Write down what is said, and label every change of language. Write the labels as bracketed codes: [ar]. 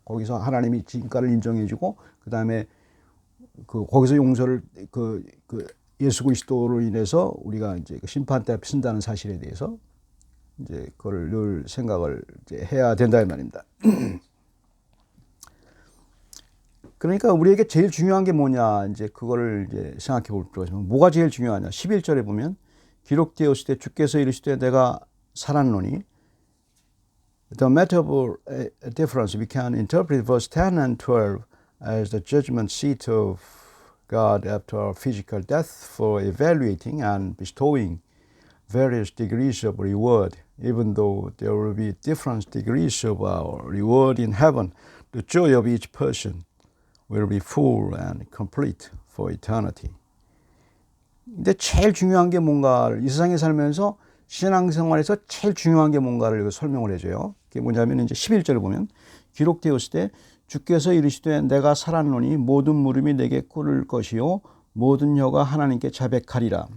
[ko] 거기서 하나님이 진가를 인정해주고 그 다음에 거기서 용서를 예수 그리스도로 인해서 우리가 이제 심판대 앞에 선다는 사실에 대해서 이제 그걸 늘 생각을 이제 해야 된다 이 말입니다. 그러니까 우리에게 제일 중요한 게 뭐냐 이제 그거를 이제 생각해 볼 필요가 있습니다. 뭐가 제일 중요하냐? 11절에 보면 기록되었을 때 주께서 이르시되 내가 살았노니. [en] The matter difference we can interpret verse 10 and 12 as the judgment seat of God after physical death for evaluating and bestowing various degrees of reward. Even though there will be different degrees of our reward in heaven, the joy of each person will be full and complete for eternity. [ko] 근데 제일 중요한 게 뭔가를 이 세상에 살면서 신앙생활에서 제일 중요한 게 뭔가를 설명을 해줘요. 그게 뭐냐면 이제 11절을 보면 기록되었을 때 주께서 이르시되 내가 살았노니 모든 무릎이 내게 꿇을 것이요 모든 혀가 하나님께 자백하리라.